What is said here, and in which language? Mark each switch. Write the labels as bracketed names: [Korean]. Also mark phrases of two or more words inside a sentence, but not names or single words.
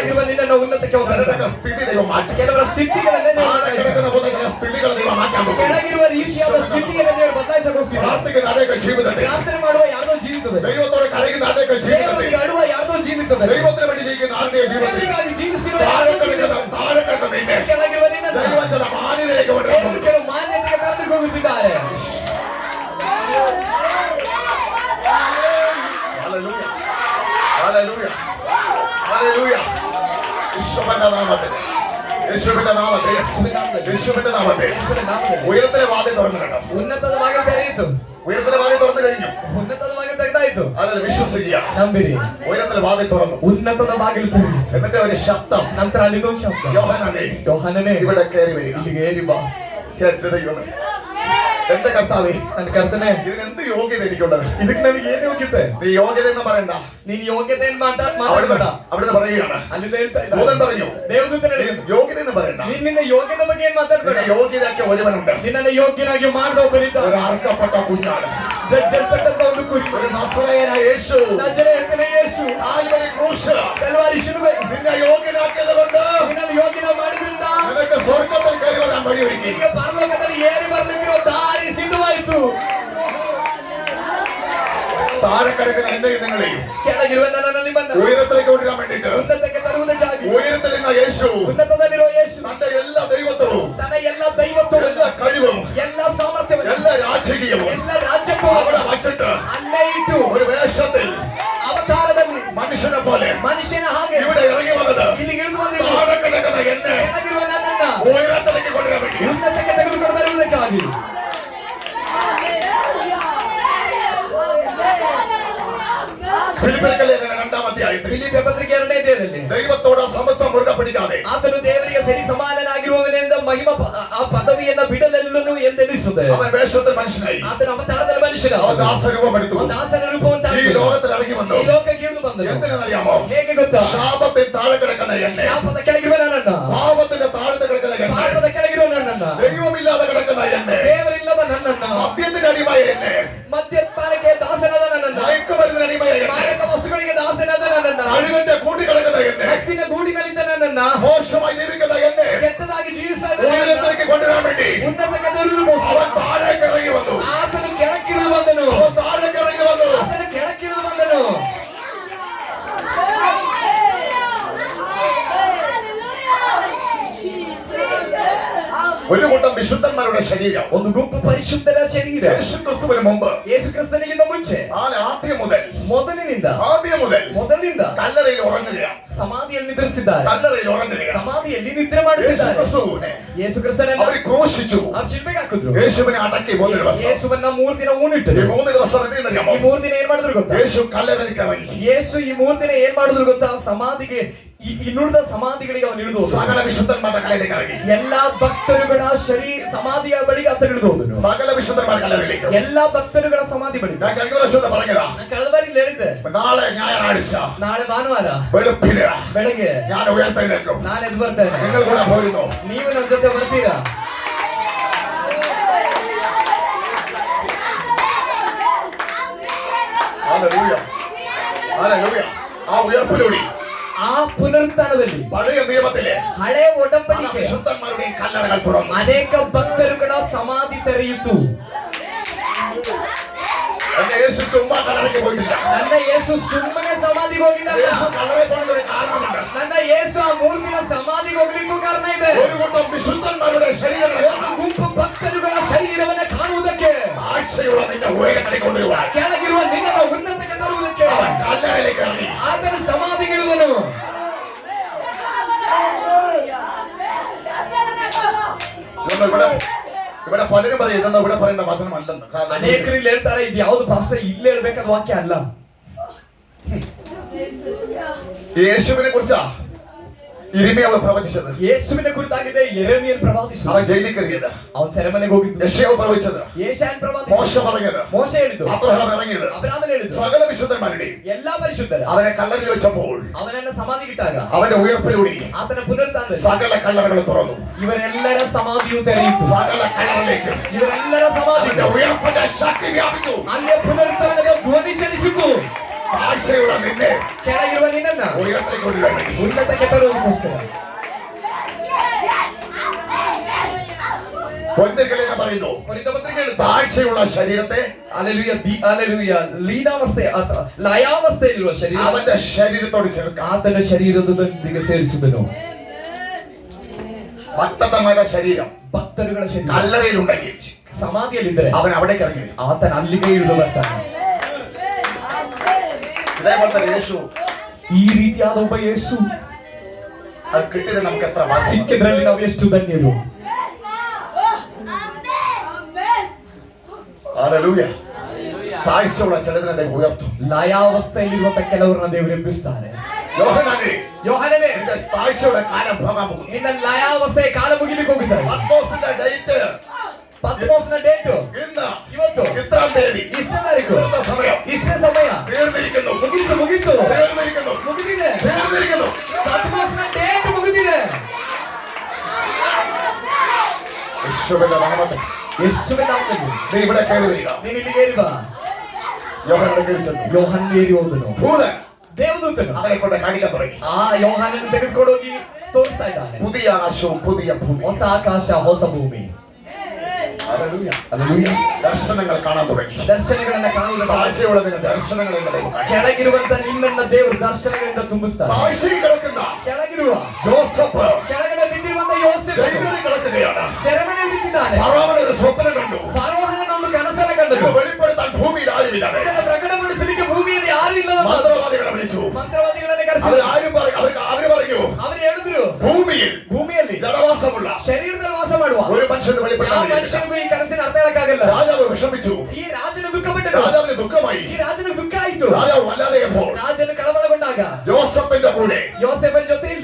[Kannada] ಕೆಳಗಿರುವ ನಿನ್ನನ್ನು ಉನ್ನತಕ್ಕೆ ಹೋಗ್ತಾನೆ. [Malayalam] ചിലരുടെ സ്ഥിതി ദൈവം മാറ്റി. [Kannada] ಕೆಲವರ ಸ್ಥಿತಿಗಳನ್ನೇ ದೇವರು [Malayalam] താഴെ [Kannada] ಬದಲಾಯಿಸ್ತಾನೆ. [Malayalam] കിടക്കുന്ന പോലെ ചില സ്ഥിതികൾ ദൈവം മാറ്റാൻ പോകുന്നു. [Kannada] ಕೆಳಗಿರುವ ರೀತಿಯಾದ ಸ್ಥಿತಿಯನ್ನು ದೇವರು ಬದಲಾಯಿಸಕ್ಕೆ ಹೋಗ್ತಿದ್ದಾರೆ. [Malayalam] പ്രാർത്ഥിക്കുന്ന അനേക ജീവിതത്തിൽ [Kannada] ಪ್ರಾರ್ಥನೆ ಮಾಡುವ ಯಾರ್ದೋ ಜೀವಿತದೆ. [Malayalam] ദൈവത്തോട് കരയുന്ന അനേക ജീവിതത്തിൽ [Kannada] ದೇವರಿಗೆ ಅಳುವ ಯಾರ್ದೋ ಜೀವಿತದೆ. [Malayalam] ദൈവത്തിന് വേണ്ടി ജീവിക്കുന്ന ആരുടെയോ ജീവിതത്തിൽ [Kannada] ದೇವರಿಗಾಗಿ ಜೀವಿಸ್ತಿರುವ [Malayalam] താഴെ [Kannada] ಯಾರ್ದೋ [Malayalam] കിടക്കുന്ന [Kannada] ಜೀವಿತದೆ. [Malayalam] നിന്നെ [Kannada] ಕೆಳಗಿರುವ ನಿನ್ನನ್ನು [Malayalam] ദൈവം ചില മാന്യതയിലേക്ക് [Kannada] ದೇವರು [Malayalam] കൊണ്ടുവരും. [Kannada] ಕೆಲವು ಮಾನ್ಯತೆಗೆ ಕರೆದುಕೊಂಡು ಹೋಗುತ್ತಿದ್ದಾರೆ. [Malayalam] ഹല്ലേലൂയ. ഹല്ലേലൂയ. ഹല്ലേലൂയ. യേശുവിന്റെ നാമത്തിൽ, യേശുവിന്റെ നാമത്തിൽ, യേശുവിന്റെ നാമത്തിൽ [Kannada] ಯೇಸುವಿನ ನಾಮದಲ್ಲಿ [Malayalam] ഉയരത്തിലെ വാതിൽ തുറന്നു കിടക്കും. [Kannada] ಉನ್ನತದ ಬಾಗಿಲು ತೆರೆಯಿತು. [Malayalam] ഉയരത്തിലെ വാതിൽ തുറന്നു കഴിഞ്ഞു. [Kannada] ಉನ್ನತದ ಬಾಗಿಲು ತೆಗೆದಾಯಿತು. [Malayalam] അതിൽ വിശ്വസിക്കുക. [Kannada] ನಂಬಿರಿ. [Malayalam] ഉയരത്തിലെ വാതിൽ തുറന്നു. [Kannada] ಉನ್ನತದ ಬಾಗಿಲು ತೆರೆಯಿತು. [Malayalam] എന്നിട്ട് ഒരു ശബ്ദം, [Kannada] ನಂತರ ಅಲ್ಲಿಗೊಂದು ಶಬ್ದ, [Malayalam] യോഹന്നാനേ [Kannada] ಯೋಹಾನನೇ [Malayalam] ഇവിടെ കയറി വരിക. [Kannada] ಇಲ್ಲಿಗೆ ಏರಿ ಬಾ. [Malayalam] എന്റെ ദൈവമേ, എന്റെ കർത്താവേ, [Kannada] ನನ್ನ ಕರ್ತನೆ, [Malayalam] ഇതിനെന്ത് യോഗ്യത എനിക്കുള്ളത്? [Kannada] ಇದಕ್ಕೆ ನನಗೆ ಏನು ಯೋಗ್ಯತೆ? [Malayalam] നീ യോഗ്യത എന്ന് പറയണ്ട. [Kannada] ನೀನು ಯೋಗ್ಯತೆ ಏನ್ ಮಾತಾಡಬೇಡ. [Malayalam] അവിടുന്ന് പറയുകയാണ്. [Kannada] ಅಲ್ಲಿ ಹೇಳ್ತಾ [Malayalam] ദൂതൻ [Kannada] ಇದ್ದಾರೆ. [Malayalam] പറഞ്ഞു, [Kannada] ದೇವದೂತನು [Malayalam] നീ [Kannada] ಹೇಳಿದ, [Malayalam] യോഗ്യത എന്ന് പറയണ്ട. [Kannada] ನೀನ್ ನಿನ್ನ ಯೋಗ್ಯತೆ ಬಗ್ಗೆ ಏನ್ ಮಾತಾಡ್ಬೇಡ. [Malayalam] നിന്നെ യോഗ്യതയാക്കിയ ഒരുവനുണ്ട്. [Kannada] ನಿನ್ನನ್ನು ಯೋಗ್ಯನಾಗಿ ಮಾಡಿದ ಒಬ್ಬನಿದ್ದ. [Malayalam] ഒരു അർക്കപ്പെട്ട കുഞ്ഞാണ്. [Kannada] ಜಜ್ಜಲ್ಪಟ್ಟಂತ ಒಂದು ಕುರಿ. [Malayalam] ഒരു നസറേയനായ യേശു [Kannada] ನಜರೇಯನ ಯೇಸು [Malayalam] കാൽവരി ക്രൂശ് [Kannada] ಕಲ್ವಾರಿ ಶಿಲುಬೆ [Malayalam] നിന്നെ യോഗ്യനാക്കിയത് കൊണ്ട് [Kannada] ನಿನ್ನನ್ನು ಯೋಗ್ಯನ ಮಾಡಿದ್ರಿಂದ [Malayalam] നിനക്ക് സ്വർഗ്ഗത്തിൽ കയറി വരാൻ വഴിയൊരുക്കി. [Kannada] ನಿನಗೆ ಪರಲೋಕದಲ್ಲಿ ಏರಿ ಬರ್ಲಿಕ್ಕಿರೋ ದಾರಿ ಸಿದ್ಧವಾಯಿತು. [Malayalam] താഴെ കിടക്കുന്ന എന്നെയും നിങ്ങളെയും [Kannada] ಕೆಳಗಿರುವ ನನ್ನನ್ನು ನಿಮ್ಮನ್ನು [Malayalam] ഉയരത്തിലേക്ക് കൊണ്ടുവരാൻ വേണ്ടിയിട്ട് [Kannada] ಉನ್ನತಕ್ಕೆ ತರುವುದಕ್ಕಾಗಿ [Malayalam] ഉയരത്തിലിരുന്ന യേശു [Kannada] ಉನ್ನತದಲ್ಲಿರುವ ಯೇಸು [Malayalam] തന്റെ എല്ലാ ദൈവത്വവും, [Kannada] ತನ್ನ ಎಲ್ಲ ದೈವತ್ವವನ್ನು, [Malayalam] എല്ലാ കഴിവും, [Kannada] ಎಲ್ಲ ಸಾಮರ್ಥ್ಯವನ್ನು, [Malayalam] എല്ലാ രാജകീയവും [Kannada] ಎಲ್ಲ ರಾಜ್ಯತ್ವವನ್ನು [Malayalam] അവിടെ വച്ചിട്ട് [Kannada] ಅಲ್ಲೇ ಇಟ್ಟು [Malayalam] ഒരു വേഷത്തിൽ [Kannada] ಅವತಾರದಲ್ಲಿ [Malayalam] മനുഷ്യനെ പോലെ [Kannada] ಮನುಷ್ಯನ ಹಾಗೆ [Malayalam] ഇവിടെ ഇറങ്ങി വന്നത് [Kannada] ಇಲ್ಲಿಗೆ ಇಳಿದು ಬಂದಿದ್ದು [Malayalam] താഴെ കിടക്കുന്ന എന്നെ [Kannada] ಕೆಳಗಿರುವ ನನ್ನನ್ನ [Malayalam] ഉയരത്തിലേക്ക് കൊണ്ടുവരാൻ വേണ്ടി. [Kannada] ಉನ್ನತಕ್ಕೆ ತೆಗೆದುಕೊಂಡು ಬರುವುದಕ್ಕಾಗಿ. [Malayalam] ഫിലിപ്പിയർക്ക് ലേഖനം 2-ാം അധ്യായത്തിൽ [Kannada] ಫಿಲಿಪ್ಪಿಯ ಪತ್ರಿಕೆ 2ನೇ ಅಧ್ಯಾಯದಲ್ಲಿ [Malayalam] ദൈവത്തോട് സമത്വം മുറുകെ പിടിക്കാതെ [Kannada] ಆತನು ದೇವರಿಗೆ ಸರಿ ಸಮಾನನಾಗಿರುವವನೆಂದ ಮಹಿಮ ಆ ಪದವಿಯನ್ನ ಬಿಡಲೆಲ್ಲನು ಎಂದೆನಿಸುತ್ತದೆ. [Malayalam] അവൻ വേഷത്തിൽ മനുഷ്യനായി. [Kannada] ಆತನು ಅವತಾರದಲ್ಲಿ ಮನುಷ್ಯನ [Malayalam] അവൻ ദാസരൂപമെടുത്തു. [Kannada] ಒಂದು ದಾಸನ ರೂಪವನ್ನು [Malayalam] ഈ [Kannada] ತಾಳಿದನು. [Malayalam] ലോകത്തിൽ ഇറങ്ങി വന്നു. [Kannada] ಈ ಲೋಕಕ್ಕೆ ಇಳಿದು ಬಂದನು. [Malayalam] എന്തിനെന്നറിയാമോ? [Kannada] ಹೇಗೆ ಗೊತ್ತಾ? [Malayalam] ശാപത്തിൽ താഴെ കിടക്കുന്ന എന്നെ, [Kannada] ಶಾಪದ ಕೆಳಗಿರುವ ನನ್ನನ್ನ, [Malayalam] പാപത്തിന്റെ താഴത്ത് കിടക്കുന്ന എന്നെ, [Kannada] ಪಾಪದ ಕೆಳಗಿರುವ ನನ್ನನ್ನ, [Malayalam] ദൈവമില്ലാതെ കിടക്കുന്ന എന്നെ, [Kannada] ದೇವರಿಲ್ಲದ ನನ್ನನ್ನ, [Malayalam] മദ്യത്തിന്റെ അടിമയ എന്നെ, [Kannada] ಮದ್ಯಪಾನಕ್ಕೆ ದಾಸನಾದ ನನ್ನನ್ನ, [Malayalam] മയക്കുമരുന്നിന് അടിമയ എന്നെ, [Kannada] ಮಾರಕ ವಸ್ತುಗಳಿಗೆ ದಾಸನಾದ ನನ್ನನ್ನ, [Malayalam] അഴുകന്റെ കൂട്ടി കിടക്കുന്ന എന്നെ, [Kannada] ಹತ್ತಿನ ಗೂಡಿನಲ್ಲಿದ್ದ ನನ್ನನ್ನ, [Malayalam] മോശമായി ജീവിക്കുന്ന എന്നെ [Kannada] ಕೆಟ್ಟದಾಗಿ ಜೀವಿಸ್ತಾ ಇದ್ದ ನನ್ನನ್ನ, [Malayalam] ഉയരത്തിലേക്ക് കൊണ്ടുവരാൻ വേണ്ടി [Kannada] ಉನ್ನತಕ್ಕೆ ತರುವುದಕ್ಕೋಸ್ಕರ [Malayalam] അവൻ താഴേക്ക് ഇറങ്ങി വന്നു. [Kannada] ಆತನು ಕೆಳಕ್ಕಿಳಿದು ಬಂದನು. [Malayalam] അവൻ താഴേക്ക് ഇറങ്ങി വന്നു. [Kannada] ಆತನು ಕೆಳಕ್ಕಿಳಿದು ಬಂದನು. [Malayalam] ഒരു കൂട്ടം വിശുദ്ധന്മാരുടെ ശരീരം [Kannada] ಒಂದು ಗುಂಪು ಪರಿಶುದ್ಧರ ಶರೀರ [Malayalam] യേശു ക്രിസ്തുവിന് മുമ്പ്, [Kannada] ಯೇಸು ಕ್ರಿಸ್ತನಿಗಿಂತ ಮುಂಚೆ [Malayalam] ആദ്യം മുതൽ [Kannada] ಮೊದಲಿನಿಂದ [Malayalam] കല്ലറയിൽ ഉറങ്ങുകയാണ്. [Kannada] ಸಮಾಧಿಯಲ್ಲಿ ನಿದ್ರಿಸಿದ್ದಾರೆ. [Malayalam] കല്ലറയിൽ ഉറങ്ങുകയാണ്. [Kannada] ಸಮಾಧಿಯಲ್ಲಿ ನಿದ್ರೆ [Malayalam] യേശു [Kannada] ಮಾಡುತ್ತಿದ್ದಾರೆ. [Malayalam] ക്രിസ്തുവിനെ [Kannada] ಯೇಸು ಕ್ರಿಸ್ತನನ್ನ [Malayalam] അവർ ക്രൂശിച്ചു. [Kannada] ಅವ್ರು ಶಿಲ್ಬೆಗೆ ಹಾಕಿದ್ರು. [Malayalam] യേശുവിനെ അടക്കി 3 ദിവസം. [Kannada] ಯೇಸುವನ್ನ 3 ದಿನ [Malayalam] ഈ [Kannada] ಊನಿಟ್ಟರು. [Malayalam] 3 ദിവസം എന്തെന്നറിയാമോ? [Kannada] ಈ 3 ದಿನ ಏನ್ ಮಾಡಿದ್ರು ಗೊತ್ತಾ? [Malayalam] യേശു കല്ലറയിലേക്ക് ഇറങ്ങി. [Kannada] ಯೇಸು ಈ 3 ದಿನ ಏನ್ ಮಾಡಿದ್ರು ಗೊತ್ತಾ? ಸಮಾಧಿಗೆ ಇನ್ನುಳಿದ ಸಮಾಧಿಗಳಿಗೆ ಅವನು ಇಳಿದು ಹೋದನು. [Malayalam] സകല വിശുദ്ധന്മാരുടെ കല്ലറയിലേക്ക് ഇറങ്ങി. [Kannada] ಎಲ್ಲಾ ಭಕ್ತರುಗಳ ಸಮಾಧಿಯ ಬಳಿಗೆ ಆತ ಇಳಿದು ಹೋದನು. [Malayalam] സകല വിശുദ്ധന്മാരുടെ കല്ലറയിലേക്ക്. [Kannada] ಎಲ್ಲಾ ಭಕ್ತರುಗಳ ಸಮಾಧಿ ಬಳಿ. [Malayalam] ഞാൻ കഴിഞ്ഞ വർഷം പറഞ്ഞതാ. [Kannada] ನಾನು ಕಳೆದ ಬಾರಿ ಹೇಳಿದ್ದೆ, [Malayalam] നാളെ ഞായറാഴ്ച [Kannada] ನಾಳೆ ಭಾನುವಾರ [Malayalam] വെളുപ്പിന് [Kannada] ಬೆಳಗ್ಗೆ [Malayalam] ഞാൻ ഉയർത്തെഴുന്നേൽക്കും. [Kannada] ನಾನು ಎದ್ದು ಬರ್ತೇನೆ. [Malayalam] നിങ്ങൾ കൂടെ പോരുന്നു. [Kannada] ನೀವು ನನ್ನ ಜೊತೆ ಬರ್ತೀರಾ? [Malayalam] ഹല്ലേലൂയ. ഹല്ലേലൂയ. ആ ഉയർപ്പിലൂടെ [Kannada] ಆ ಪುನರುತ್ಥಾನದಲ್ಲಿ [Malayalam] പഴയ നിയമത്തിലെ [Kannada] ಹಳೆ [Malayalam] പല [Kannada] ಒಡಂಬಡಿಕೆ [Malayalam] വിശുദ്ധന്മാരുടെയും കല്ലറകൾ തുറന്നു. [Kannada] ಅನೇಕ ಭಕ್ತರುಗಳ ಸಮಾಧಿ ತೆರೆಯಿತು. [Malayalam] എന്റെ യേശു ചുമ്മാ കല്ലറയ്ക്ക് പോയിട്ടില്ല. [Kannada] ನನ್ನ ಯೇಸು ಸುಮ್ಮನೆ ಸಮಾಧಿ ಸಮಾಧಿಗೆ ಹೋಗಿದ್ದಾನೆ. [Malayalam] യേശു കല്ലറയിൽ പോകണമെന്ന് ഒരു കാരണമുണ്ട്. [Kannada] ನನ್ನ ಯೇಸು ಆ ಮೂರ್ತಿನ ಸಮಾಧಿಗೆ ಹೋಗ್ಲಿಕ್ಕೂ ಕಾರಣ ಇದೆ. [Malayalam] ഒരു കൂട്ടം വിശുദ്ധന്മാരുടെ ശരീരങ്ങളെ [Kannada] ಒಂದು ಗುಂಪು ಭಕ್ತರುಗಳ ಶರೀರವನ್ನ ಕಾಣುವುದಕ್ಕೆ, [Malayalam] ആഴ്ചയുള്ള നിന്റെ ഉയരത്തിലേക്ക് കൊണ്ടുവരുവാൻ [Kannada] ಕೆಳಗಿರುವ ನಿನ್ನನ್ನು ಉನ್ನತಕ್ಕೆ ತರುವುದಕ್ಕೆ [Malayalam] അവൻ കല്ലറയിലേക്ക് ഇറങ്ങി. [Kannada] ಆತನ ಸಮಾಧಿಗಿಡುವನು. [Malayalam] ഇവിടെ പലരും പറയും ഇതെന്താ ഇവിടെ പറയേണ്ട വചനമല്ലെന്ന്. [Kannada] ಅನೇಕರು ಇಲ್ಲಿ ಹೇಳ್ತಾರೆ ಇದು ಯಾವ್ದು ಪಾಸ್ಟರ್ ಇಲ್ಲಿ ಹೇಳ್ಬೇಕಾದ ವಾಕ್ಯ ಅಲ್ಲ. [Malayalam] യേശുവിനെ കുറിച്ചാ ഇരിമിയാവ് പ്രവചിച്ചത്. [Kannada] ಯೇಸುವಿನ ಕುರಿತಾಗಿದೆ ಯೆರೆಮೀಯನು ಪ್ರವಾದಿಸಿದ. [Malayalam] അവൻ ജയിലിൽ കയറിയത്. [Kannada] ಅವನು ಸೆರೆಮನೆಗೆ ಹೋಗಿದ್ದು. [Malayalam] യെശയ്യാവ് പ്രവചിച്ചത്. [Kannada] ಯೆಶಾಯನು ಪ್ರವಾದಿಸಿದ. [Malayalam] മോശ പറഞ്ഞത്. [Kannada] ಮೋಶೆ ಹೇಳಿದ್ದು. [Malayalam] അബ്രഹാം ഇറങ്ങിയത്. [Kannada] ಅಬ್ರಹಾಮನು ಹೇಳಿದ್ದು. [Malayalam] സകല വിശുദ്ധന്മാരുടെയും [Kannada] ಎಲ್ಲಾ ಪರಿಶುದ್ಧರ [Malayalam] അവനെ കല്ലറിൽ വെച്ചപ്പോൾ [Kannada] ಅವನನ್ನ ಸಮಾಧಿಗಿಟ್ಟಾಗ [Malayalam] അവന്റെ ഉയർപ്പിലൂടെ [Kannada] ಆತನ ಪುನರುತ್ಥಾನದಲ್ಲಿ [Malayalam] സകല കല്ലറകൾ തുറന്നു. [Kannada] ಇವರೆಲ್ಲರ ಸಮಾಧಿಯು ತೆರೆಯಿತು. [Malayalam] സകല കല്ലറിലേക്ക് [Kannada] ಇವರೆಲ್ಲರ ಸಮಾಧಿ [Malayalam] അവന്റെ ഉയർപ്പിന്റെ ശക്തി വ്യാപിച്ചു. [Kannada] ಅಲ್ಲೇ ಪುನರುತ್ಥಾನದ ಧ್ವನಿ ಚಲಿಸಿತು. [Malayalam] ആഴ്ചയുള്ള നിന്നെ [Kannada] ಕೆಳಗಿರುವ ನಿನ್ನನ್ನ [Malayalam] ഉയരത്തിലേക്ക് കൊണ്ടുവരാൻ വേണ്ടി [Kannada] ಉನ್ನತಕ್ಕೆ ತರುವುದಕ್ಕೋಸ್ಕರ [Malayalam] കൊന്തിരിക്കൽ എന്ന് പറയുന്നു. [Kannada] ಕೊರಿಂಥ ಪತ್ರಿಕೆ ಹೇಳುತ್ತೆ, [Malayalam] താഴ്ചയുള്ള ശരീരത്തെ ഹല്ലേലൂയ ഹല്ലേലൂയ [Kannada] ಲೀನಾವಸ್ಥೆ ಅಥವಾ ಲಯಾವಸ್ಥೆಯಲ್ಲಿರುವ ಶರೀರ [Malayalam] അവന്റെ ശരീരത്തോട് ചേർക്കാം. [Kannada] ಆತನ ಶರೀರದೊಂದಿಗೆ ಸೇರಿಸುವುದನು. [Malayalam] ഭക്തന്മാരുടെ ശരീരം [Kannada] ಭಕ್ತರುಗಳ ಶರೀರ [Malayalam] കല്ലറയിലുണ്ടെങ്കിൽ [Kannada] ಸಮಾಧಿಯಲ್ಲಿದ್ದರೆ [Malayalam] അവൻ അവിടേക്ക് ഇറങ്ങി. [Kannada] ಆತನ ಅಲ್ಲಿಗೆ ಇಳಿದು ಬರ್ತಾನೆ. [Malayalam] ഇതേപോലത്തെ യേശു [Kannada] ಈ ರೀತಿಯಾದ ಒಬ್ಬ ಯೇಸು [Malayalam] അത് കിട്ടിയത് നമുക്ക് എത്ര ഭാഗ്യം. [Kannada] ಸಿಕ್ಕಿದ್ರಲ್ಲಿ ನಾವು ಎಷ್ಟು ಧನ್ಯರು. [Malayalam] ഹല്ലേലൂയ. താഴ്ചയുള്ള ചിലതിനെ ദൈവം ഉയർത്തും. [Kannada] ಲಯಾವಸ್ಥೆಯಲ್ಲಿರುವಂತ ಕೆಲವರನ್ನ ದೇವರು ಎಬ್ಬಿಸ್ತಾರೆ. [Malayalam] യോഹന്നാനേ, [Kannada] ಯೋಹಾನನೇ, [Malayalam] നിന്റെ താഴ്ചയുടെ കാലം പോകാൻ പോകുന്നു. [Kannada] ನಿನ್ನ ಲಯಾವಸ್ಥೆಯ ಕಾಲ ಮುಗಿಲಿಕ್ಕೆ ಹೋಗಿದ್ದಾರೆ. [Malayalam] പത്മോസിന്റെ ഡേറ്റ് [Kannada] ಪತ್ಮೋಸ್ನ ಡೇಟ್ [Malayalam] ഇന്ന് [Kannada] ಇವತ್ತು [Malayalam] ഇത്രാം തീയതി [Kannada] ಇಷ್ಟನೇ ತಾರೀಕು [Malayalam] ഇന്നത്തെ സമയം [Kannada] ಇಷ್ಟೇ ಸಮಯ [Malayalam] തീർന്നിരിക്കുന്നു. [Kannada] ಮುಗಿತು ಮುಗಿತು [Malayalam] തീർന്നിരിക്കുന്നു. [Kannada] ಮುಗಿದಿದೆ. [Malayalam] തീർന്നിരിക്കുന്നു. [Kannada] ಪತ್ಮೋಸ್ನ ಡೇಟ್ ಮುಗಿದಿದೆ. [Malayalam] യേശുവിന്റെ നാമത്തിൽ [Kannada] ಯೇಸುವಿನ ನಾಮದಲ್ಲಿ [Malayalam] നീ ഇവിടെ കയറി വരിക. [Kannada] ನೀನು ಇಲ್ಲಿಗೆ ಏರಿ ಬಾ. [Malayalam] യോഹന്നാനെ കയറി ചെന്നു. [Kannada] ಯೋಹಾನನು ಏರಿ ಹೋದನು. [Malayalam] ഭൂതൻ [Kannada] ದೇವದೂತನು [Malayalam] അവനെ കൊണ്ട് കാണിക്കാൻ തുടങ്ങി. [Kannada] ಆ ಯೋಹಾನನ್ನು ತೆಗೆದುಕೊಂಡು ಹೋಗಿ ತೋರಿಸ್ತಾ ಇದ್ದಾನೆ. [Malayalam] പുതിയ ആകാശവും പുതിയ ഭൂമി. [Kannada] ಹೊಸ ಆಕಾಶ ಹೊಸ ಭೂಮಿ. [Malayalam] ഹല്ലേലൂയ. [Kannada] ಹಲ್ಲೆಲೂಯಾ. [Malayalam] ദർശനങ്ങൾ കാണാൻ തുടങ്ങി. [Kannada] ದರ್ಶನಗಳನ್ನ ಕಾಣುವುದಕ್ಕೆ [Malayalam] താഴ്ചയുള്ളതിന് ദർശനങ്ങളെ ദൈവം കാണിച്ചു. [Kannada] ಕೆಳಗಿರುವಂತ ನಿನ್ನನ್ನ ದೇವರು ದರ್ಶನಗಳಿಂದ ತುಂಬಿಸ್ತಾರೆ. [Malayalam] താഴ്ചയിൽ കിടക്കുന്ന [Kannada] ಕೆಳಗಿರುವ [Malayalam] ജോസഫ് [Kannada] ಕೆಳಗಡೆ ಬಿದ್ದಿರುವಂತ ಯೋಸೇಫನು [Malayalam] ജയിലിൽ കിടക്കുകയാണ്. [Kannada] ಸೆರೆಮನೆಯಲ್ಲಿ ಬಿದ್ದಿದ್ದಾನೆ. [Malayalam] ഫറവോൻ ഒരു സ്വപ്നം കണ്ടു. [Kannada] ಫರೋಹನನ ಒಂದು ಕನಸನ್ನ ಕಂಡನು. [Malayalam] ഇത് വെളിപ്പെടുത്താൻ ഭൂമിയിൽ ആരുമില്ല. [Kannada] ಇದನ್ನು ಪ್ರಕಟಪಡಿಸಲಿಕ್ಕೆ ಭೂಮಿಯಲ್ಲಿ ಯಾರು ಇಲ್ಲ. [Malayalam] മന്ത്രവാദികളെ വിളിച്ചു. [Kannada] ಮಂತ್ರವಾದಿಗಳನ್ನೇ ಕರೆಸಿ [Malayalam] അവര് പറഞ്ഞു [Kannada] ಅವರು ಹೇಳಿದ್ರು, ಭೂಮಿಯಲ್ಲಿ [Malayalam] ജനവാസമുള്ള [Kannada] ಶರೀರದಲ್ಲಿ ವಾಸ ಮಾಡುವ [Malayalam] ഒരു മനുഷ്യന് [Kannada] ಯಾವ [Malayalam] വെളിപ്പെടുത്താൻ [Kannada] ಮನುಷ್ಯನಿಗೂ ಈ ಕನಸಿನ ಅರ್ಥ ಹೇಳಕ್ಕಾಗಲ್ಲ. [Malayalam] രാജാവ് വിഷമിച്ചു. [Kannada] ಈ ರಾಜನು ದುಃಖಪಟ್ಟನು. [Malayalam] രാജാവിന് ദുഃഖമായി. [Kannada] ಈ ರಾಜನಿಗೆ ದುಃಖ ಆಯಿತು. [Malayalam] രാജാവ് വല്ലാതെയപ്പോൾ [Kannada] ರಾಜನು ಕಳವಳಗೊಂಡಾಗ [Malayalam] ജോസഫിന്റെ കൂടെ [Kannada] ಯೋಸೇಫನ ಜೊತೆಯಲ್ಲಿ